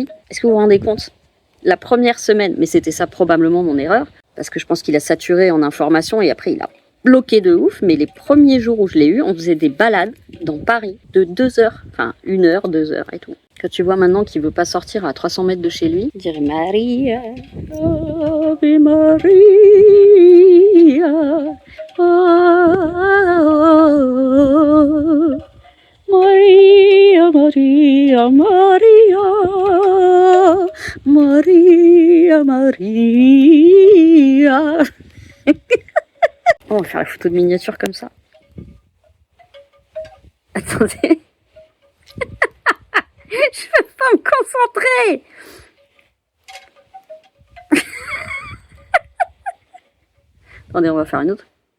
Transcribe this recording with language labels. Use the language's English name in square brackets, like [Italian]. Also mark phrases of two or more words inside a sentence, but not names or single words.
[French] Est-ce que vous vous rendez compte? La première semaine, mais c'était ça probablement mon erreur, parce que je pense qu'il a saturé en informations et après, il a bloqué de ouf. Mais les premiers jours où je l'ai eu, on faisait des balades dans Paris de 2 heures. Enfin, 1 heure, 2 heures et tout. Quand tu vois maintenant qu'il veut pas sortir à 300 mètres de chez lui, je dirais Maria, [Latin] Ave Maria, [French] oh, Maria, Maria, Maria, Maria, Maria. On va faire la photo de miniature comme ça. Attendez. Je peux pas me concentrer. Attendez, on va faire une autre.